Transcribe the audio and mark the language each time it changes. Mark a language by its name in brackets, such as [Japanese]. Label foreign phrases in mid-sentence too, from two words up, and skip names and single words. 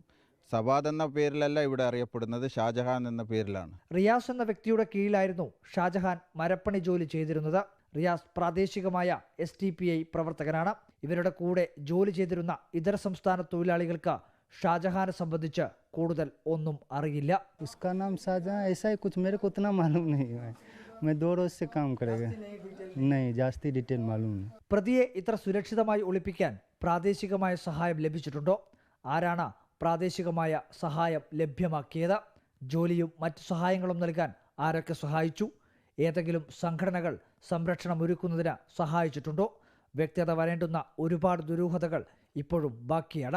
[Malayalam] സവാദ് എന്ന പേരിലല്ല ഇവിടെ അറിയപ്പെടുന്നത്, ഷാജഹാൻ എന്ന പേരിലാണ്. റിയാസ് എന്ന വ്യക്തിയുടെ കീഴിലായിരുന്നു ഷാജഹാൻ മരപ്പണി ജോലി ചെയ്തിരുന്നത്. റിയാസ് പ്രാദേശികമായ SDPA പ്രവർത്തകനാണ്. ഇവരുടെ കൂടെ ജോലി ചെയ്തിരുന്ന ഇതര സംസ്ഥാന തൊഴിലാളികൾക്ക് ഷാജഹാനെ സംബന്ധിച്ച് കൂടുതൽ ഒന്നും അറിയില്ല. [Hindi] उसका नाम शाहजहां ऐसा ही कुछ मेरे को उतना मालूम नहीं है. मैं 2 रोज से काम करेगा नहीं जास्ती डिटेल मालूम नहीं. [Malayalam] പ്രതിയെ ഇത്ര സുരക്ഷിതമായി ഒളിപ്പിക്കാൻ പ്രാദേശികമായ സഹായം ലഭിച്ചിട്ടുണ്ടോ? ആരാണ് പ്രാദേശികമായ സഹായം ലഭ്യമാക്കിയത്? ജോലിയും മറ്റു സഹായങ്ങളും നൽകാൻ ആരൊക്കെ സഹായിച്ചു? ഏതെങ്കിലും സംഘടനകൾ സംരക്ഷണം ഒരുക്കുന്നതിന് സഹായിച്ചിട്ടുണ്ടോ? വ്യക്തത വരേണ്ടുന്ന ഒരുപാട് ദുരൂഹതകൾ ഇപ്പോഴും ബാക്കിയാണ്.